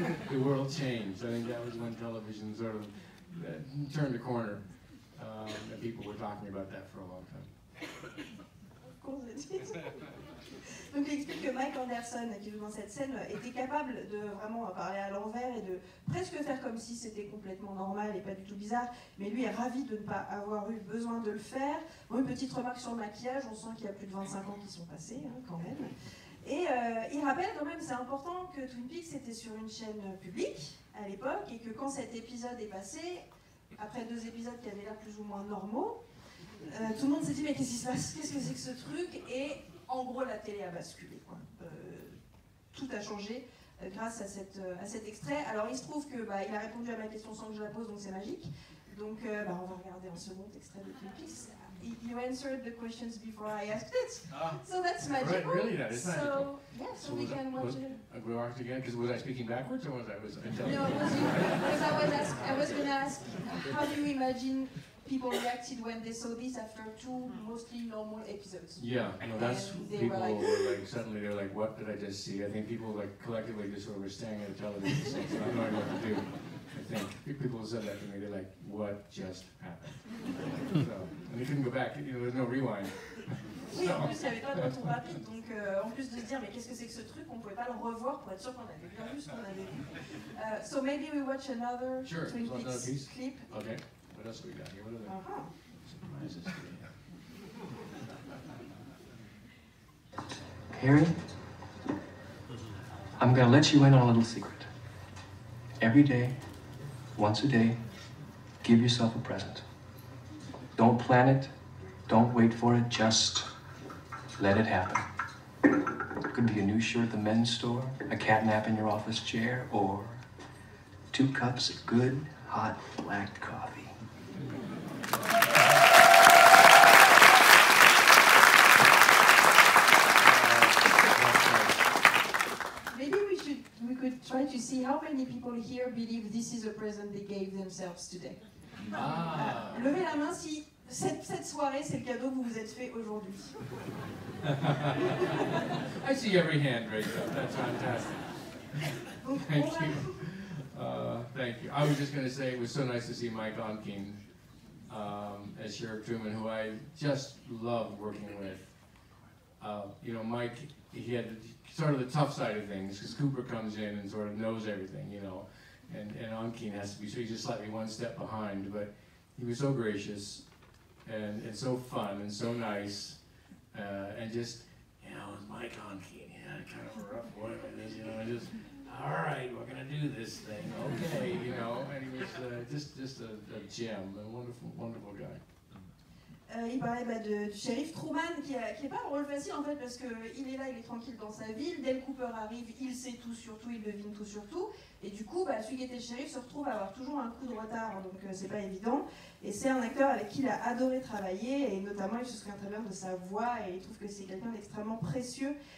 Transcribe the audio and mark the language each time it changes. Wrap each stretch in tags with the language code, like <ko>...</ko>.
<en>The world changed. I think that was when television sort of turned a corner, and people were talking about that for a long time.</en> <fr>Donc il explique que Mike Anderson, qui joue dans cette scène, était capable de vraiment parler à l'envers et de presque faire comme si c'était complètement normal et pas du tout bizarre, mais lui est ravi de ne pas avoir eu besoin de le faire. Bon, une petite remarque sur le maquillage, on sent qu'il y a plus de 25 ans qui sont passés, hein, quand même. Et il rappelle quand même, c'est important, que Twin Peaks était sur une chaîne publique à l'époque, et que quand cet épisode est passé, après 2 épisodes qui avaient l'air plus ou moins normaux, tout le monde s'est dit, mais qu'est-ce qui se passe? Qu'est-ce que c'est que ce truc? Et en gros, la télé a basculé, quoi. Tout a changé grâce à cet extrait. Alors, il se trouve que il a répondu à ma question sans que je la pose, donc c'est magique. Donc, on va regarder un second extrait de Twin Peaks.</fr> <en>You answered the questions before I asked it, so that's magical. Right, really, that is magical. Yeah, so we can watch it. We watched again, because was I speaking backwards or was I No, it was you, because I was going to ask, how did do you imagine people reacted when they saw this after 2 mostly normal episodes? Yeah, no, that's And they people were like- were like, suddenly they're like, what did I just see? I think people like collectively just sort of were staring at the television set, so not knowing what to do. I think people who said that to me, they're like, what just happened? So, and they couldn't go back, you know, there's no rewind.</en> <fr>Oui, en plus, il n'y avait pas de retour rapide, donc en plus de se dire, mais qu'est-ce que c'est que ce truc, on ne pouvait pas le revoir pour être sûr qu'on avait bien vu ce qu'on avait vu.</fr> <en>So maybe we watch another Sure, Twin so another Peaks piece? clip. Okay, what else we got here? What are Uh-huh. the surprises here? Harry, I'm going to let you in on a little secret. Every day, once a day, give yourself a present. Don't plan it, don't wait for it, just let it happen. It could be a new shirt at the men's store, a cat nap in your office chair, or 2 cups of good, hot, black coffee. Maybe we could try to see how many people here believe this is a present they gave themselves today. Ah.</en> <fr>Levez la main si cette soirée c'est le cadeau que vous vous êtes fait aujourd'hui.</fr> <en>I see every hand raised up. That's fantastic.</en> <fr>Donc,</fr> <en>Thank</en> <fr>on va-</fr> <en>you. Thank you. I was just going to say it was so nice to see Mike Onkin as Sheriff Truman, who I just loved working with. You know, Mike, he had sort of the tough side of things because Cooper comes in and sort of knows everything, you know, and Onkin has to be, so he's just slightly one step behind, but he was so gracious and so fun and so nice, and just, you know, Mike Onkin, yeah, kind of a rough boy like this, you know, just, all right, we're gonna do this thing, okay, you know, and he was just a gem, a wonderful, wonderful guy.</en> <fr>Il parlait du shérif Truman qui est pas un rôle facile en fait parce qu'il est là, il est tranquille dans sa ville, Dale Cooper arrive, il sait tout sur tout, il devine tout sur tout, et du coup celui qui était shérif se retrouve à avoir toujours un coup de retard, donc c'est pas évident, et c'est un acteur avec qui il a adoré travailler, et notamment il se souvient très bien de sa voix, et il trouve que c'est quelqu'un d'extrêmement précieux.</fr>